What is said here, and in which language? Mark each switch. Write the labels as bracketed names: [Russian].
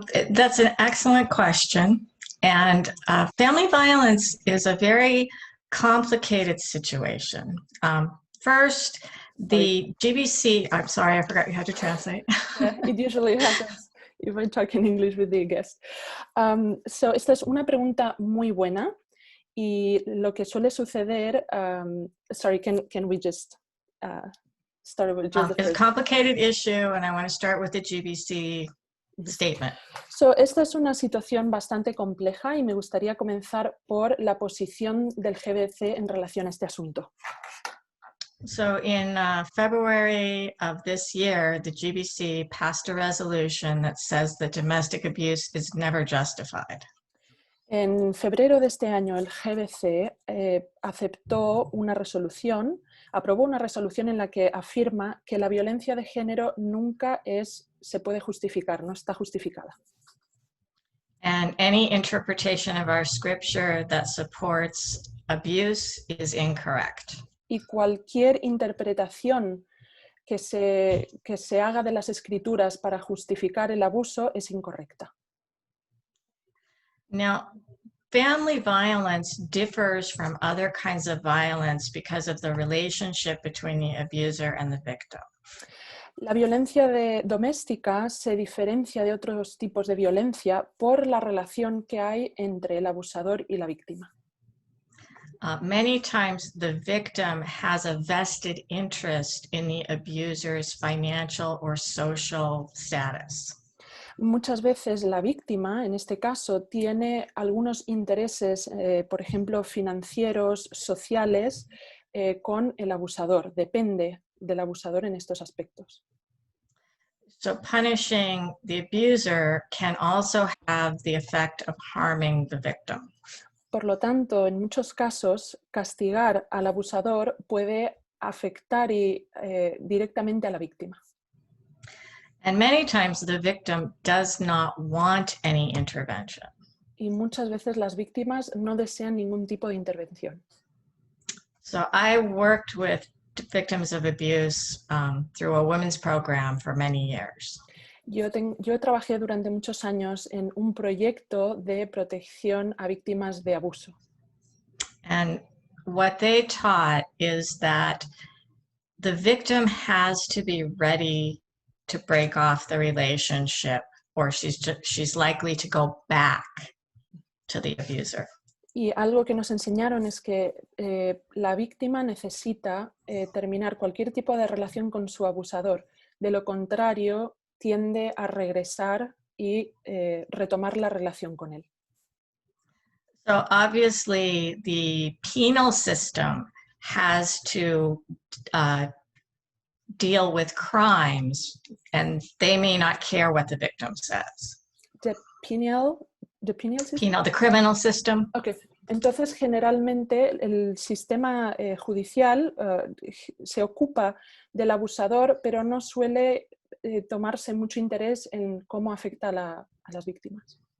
[English] That's an excellent question. And family violence is a very complicated situation. First, the GBC, I'm sorry, I forgot you had to translate. Yeah, it usually happens if I talk in English with the guest. [Spanish] So esta es una pregunta muy buena y lo que suele suceder, [English] sorry, can we just start with just the It's a first? complicated issue and I want to start with the GBC statement. [Spanish] So, esta es una situación bastante compleja y me gustaría comenzar por la posición del GBC en relación a este asunto. [English] So in February of this year, the GBC passed a resolution that says that domestic abuse is never justified. [Spanish] En febrero de este año, el GBC aprobó una resolución en la que afirma que la violencia de género nunca se puede justificar, no está justificada. [English] And any interpretation of our scripture that supports abuse is incorrect. [Spanish] Y cualquier interpretación que se haga de las escrituras para justificar el abuso es incorrecta. [English] Now, family violence differs from other kinds of violence because of the relationship between the abuser and the victim. [Spanish] La violencia doméstica se diferencia de otros tipos de violencia por la relación que hay entre el abusador y la víctima. [English] Many times the victim has a vested interest in the abuser's financial or social status. [Spanish] Muchas veces la víctima, en este caso, tiene algunos intereses, por ejemplo, financieros, sociales, con el abusador. Depende del abusador en estos aspectos. [English] So punishing the abuser can also have the effect of harming the victim. [Spanish] Por lo tanto, en muchos casos, castigar al abusador puede afectar directamente a la víctima. [English] And many times the victim does not want any intervention. [Spanish] Y muchas veces las víctimas no desean ningún tipo de intervención. [English] So I worked with victims of abuse through a women's program for many years. [Spanish] Yo trabajé durante muchos años en un proyecto de protección a víctimas de abuso. [English] And what they taught is that the victim has to be ready to break off the relationship, or she's likely to go back to the abuser. [Spanish] Y algo que nos enseñaron es que la víctima necesita terminar cualquier tipo de relación con su abusador. De lo contrario, tiende a regresar y retomar la relación con él. [English] So obviously the penal system has to deal with crimes, and they may not care what the victim says. The penal system? The criminal system. Okay. [Spanish] Entonces, generalmente el sistema judicial se ocupa del abusador, pero no suele tomarse mucho interés en cómo afecta a las víctimas.